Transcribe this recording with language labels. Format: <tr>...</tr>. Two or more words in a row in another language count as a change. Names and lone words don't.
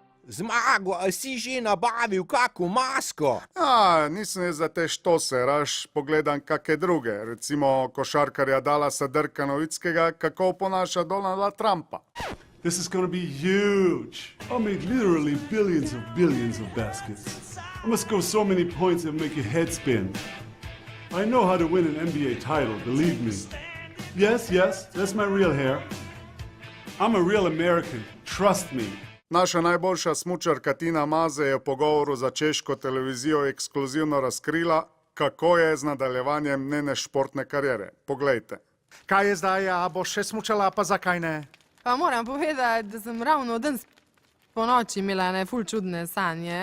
<sl>Zmago, a si že nabavil kako masko? Nisem jaz za te štose, raš pogledam kake druge. Recimo košarkarja Dallasa Dirka Nowitzkiga, kako oponaša Donalda Trumpa.</sl> <en>This is gonna be huge. I'll make literally billions of baskets. I must score so many points that make your head spin. I know how to win an NBA title, believe me. Yes, that's my real hair. I'm a real American, trust me.</en> <sl>Naša najboljša smučarka Tina Maze je v pogovoru za češko televizijo ekskluzivno razkrila, kako je z nadaljevanjem njene športne kariere. Poglejte. Kaj je zdaj, a boš še smučala, pa zakaj ne? Pa moram povedati, da sem ravno danes po noči imela ene ful čudne sanje.</sl>